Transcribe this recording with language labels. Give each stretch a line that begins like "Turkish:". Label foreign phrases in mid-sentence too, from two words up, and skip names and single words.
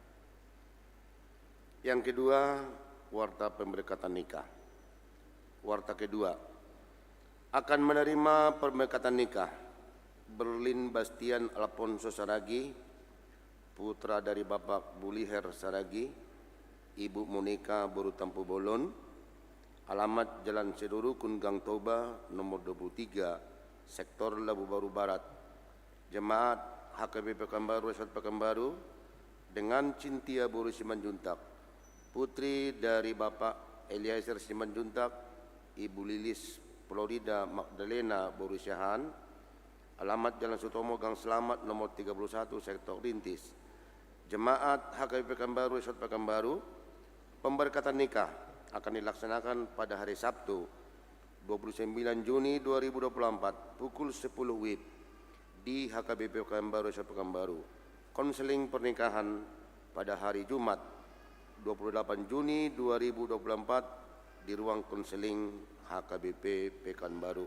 Indonesian: Yang kedua, warta pemberkatan nikah. Warta kedua, akan menerima pemberkatan nikah Berlin Bastian Alfonso Saragi, putra dari Bapak Buliher Saragi, Ibu Monika Borutampu Bolon, alamat Jalan Sedurukun Gang Toba nomor 23, sektor Labu Baru Barat. Jemaat HKBP Pekanbaru, Resort Pekanbaru dengan Cintia Boru Simanjuntak, putri dari Bapak Eliezer Simanjuntak, Ibu Lilis Florida Magdalena Boru Syahan, alamat Jalan Sutomo Gang Selamat nomor 31, sektor Rintis. Jemaat HKBP Pekanbaru, Resort Pekanbaru, pemberkatan nikah akan dilaksanakan pada hari Sabtu 29 Juni 2024 pukul 10 WIB di HKBP Pekanbaru, Resort Pekanbaru. Konseling pernikahan pada hari Jumat 28 Juni 2024 di ruang konseling HKBP Pekanbaru.